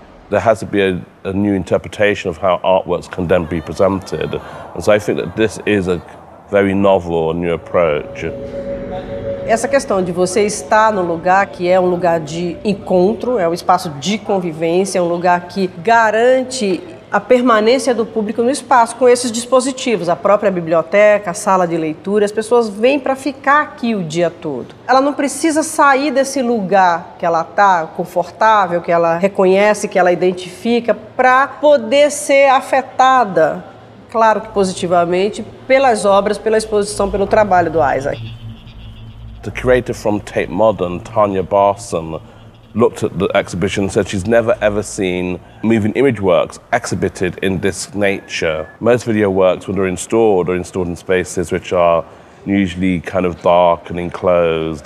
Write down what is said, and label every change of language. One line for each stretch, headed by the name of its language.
English: There has to be a new interpretation of how artworks can then be presented. And so I think that this is a very novel new approach.
Portuguese: Essa questão de você estar no lugar que é um lugar de encontro, é um espaço de convivência, é um lugar que garante a permanência do público no espaço com esses dispositivos, a própria biblioteca, a sala de leitura, as pessoas vêm para ficar aqui o dia todo. Ela não precisa sair desse lugar que ela está, confortável, que ela reconhece, que ela identifica, para poder ser afetada, claro que positivamente, pelas obras, pela exposição, pelo trabalho do Isaac.
English: The curator from Tate Modern, Tanya Barson, looked at the exhibition and said she's never ever seen moving image works exhibited in this nature. Most video works, when they're installed, are installed in spaces which are usually kind of dark and enclosed.